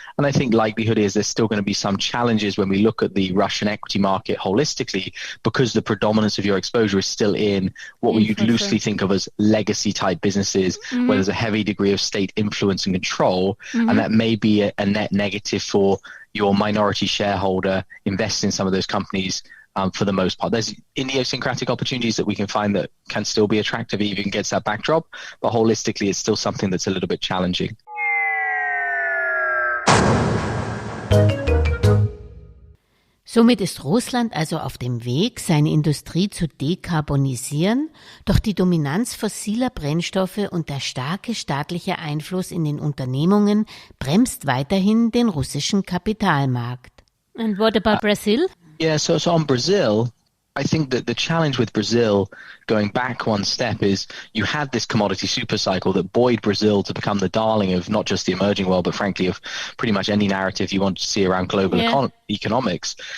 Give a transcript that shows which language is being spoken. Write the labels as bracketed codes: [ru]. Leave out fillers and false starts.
[en] And I think likelihood is there's still going to be some challenges when we look at the Russian equity market holistically, because the predominance of your exposure is still in what you'd loosely think of as legacy type businesses, where there's a heavy degree of state influence and control, and that may be a net negative for your minority shareholder investing in some of those companies. For the most part, there's idiosyncratic opportunities that we can find that can still be attractive even against that backdrop, but holistically it's still something that's a little bit challenging. [de] Somit ist Russland also auf dem Weg, seine Industrie zu dekarbonisieren, doch die Dominanz fossiler Brennstoffe und der starke staatliche Einfluss in den Unternehmungen bremst weiterhin den russischen Kapitalmarkt. [en] And what about Brazil? Yeah, so on Brazil, I think that the challenge with Brazil, going back one step, is you had this commodity super cycle that buoyed Brazil to become the darling of not just the emerging world, but frankly of pretty much any narrative you want to see around global economics.